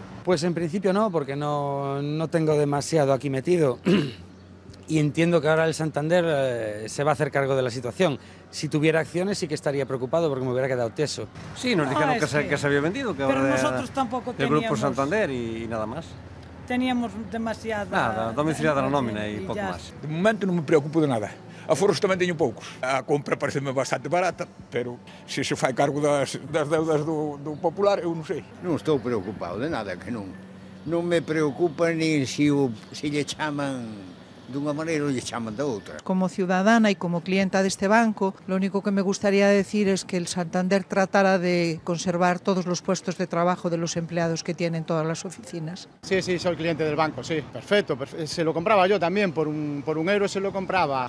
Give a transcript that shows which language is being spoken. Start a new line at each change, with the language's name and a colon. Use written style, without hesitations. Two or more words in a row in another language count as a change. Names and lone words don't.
Spanish: Pues en principio no, porque no tengo demasiado aquí metido y entiendo que ahora el Santander se va a hacer cargo de la situación. Si tuviera acciones sí que estaría preocupado porque me hubiera quedado tieso. Sí, nos dijeron que se había vendido, que pero ahora nosotros tampoco teníamos... El Grupo Santander y nada más. Teníamos demasiada... Nada,
Galician: domiciliada na nómina e pouco máis. De momento non me preocupo de nada. Aforos tamén teño poucos. A compra pareceme bastante barata, pero se se fai cargo das deudas do Popular, eu non sei. Non estou preocupado de nada, que non. Non me preocupa nin se lle chaman dunha maneira ou lle chaman da outra.
Spanish: Como ciudadana y como clienta de este banco, lo único que me gustaría decir es que el Santander tratara de conservar todos los puestos de trabajo de los empleados que tienen todas las oficinas. Sí, soy cliente del banco, sí, perfecto. Se lo compraba yo también, por un euro se lo compraba.